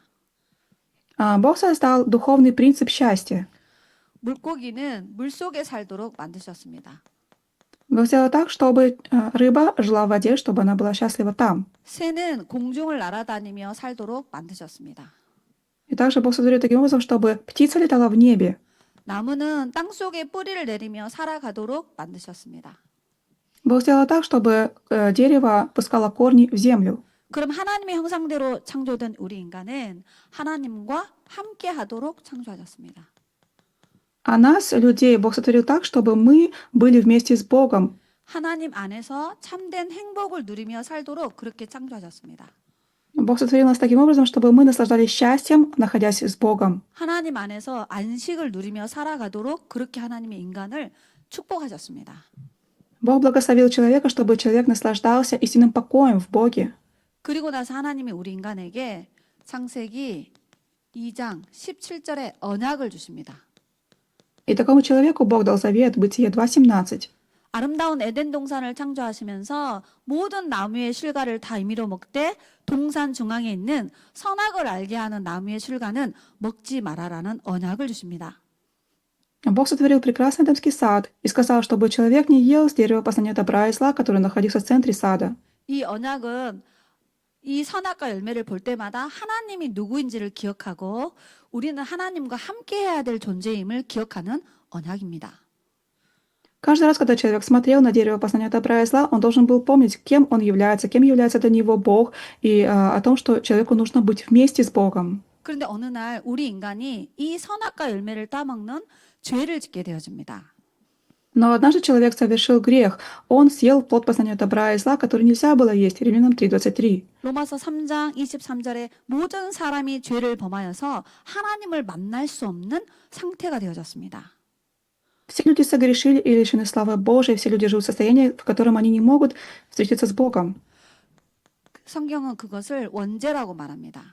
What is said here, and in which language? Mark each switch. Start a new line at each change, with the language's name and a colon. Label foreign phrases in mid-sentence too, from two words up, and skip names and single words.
Russian: Бог создал духовный принцип счастья.
Korean: 물고기는 물속에 살도록 만드셨습니다.
Russian: Бог сделал так, чтобы рыба жила в воде, чтобы она была счастлива там.
Korean: 새는 공중을 날아다니며 살도록 만드셨습니다.
Russian: И также Бог сотворил таким образом, чтобы птица летала в небе.
Korean: 나무는 땅속에 뿌리를 내리며 살아가도록 만드셨습니다.
Russian: Бог сделал так, чтобы дерево пускало корни в землю.
Korean: 그럼 하나님의 형상대로 창조된 우리 인간은 하나님과 함께 하도록 창조하셨습니다.
Russian: А нас, людей, Бог сотворил так, чтобы мы были вместе с Богом.
Korean: 하나님 안에서 참된 행복을 누리며 살도록 그렇게 창조하셨습니다.
Russian: Бог сотворил нас таким образом, чтобы мы наслаждались счастьем, находясь с Богом.
Korean: 하나님 안에서 안식을 누리며 살아가도록 그렇게 하나님의 인간을 축복하셨습니다.
Russian: Бог благословил человека, чтобы человек наслаждался истинным покоем в Боге.
Korean: 그리고 나서 하나님이 우리 인간에게 창세기 2장 17절에 언약을 주십니다.
Russian: И такому человеку Бог дал завет, Бытие 2:17.
Korean: 아름다운 에덴 동산을 창조하시면서 모든 나무의 실과를 다 임의로 먹되 동산 중앙에 있는 선악을 알게 하는 나무의 실과는 먹지 말아라는 언약을 주십니다.
Russian: Бог сотворил прекрасный Эдемский сад и сказал, чтобы человек не ел с дерева познания добра и зла, которое находится в центре сада.
Korean: 이 언약은 이 선악과 열매를 볼 때마다 하나님이 누구인지를 기억하고 우리는 하나님과 함께 해야 될 존재임을 기억하는 언약입니다.
Russian: Каждый раз, когда человек смотрел на дерево познания добра и зла, он должен был помнить, кем кем является для него Бог, и о том, что человеку нужно быть вместе с Богом.
Korean: 그런데 어느 날 우리 ин간이 이 선악과 열매를 따먹는 죄를 짓게 되어집니다.
Russian: Но однажды человек совершил грех. Он съел плод познания добра и зла, который нельзя было есть. Римлянам 3:23.
Korean: 로마서 3장 23절에 모든 사람이 죄를 범하여서 하나님을 만날 수 없는 상태가 되어졌습니다.
Russian: Все люди согрешили и лишены славы Божией. Все люди живут в состоянии, в котором они не могут встретиться с Богом.
Korean: 성경은 그것을 원죄라고 말합니다.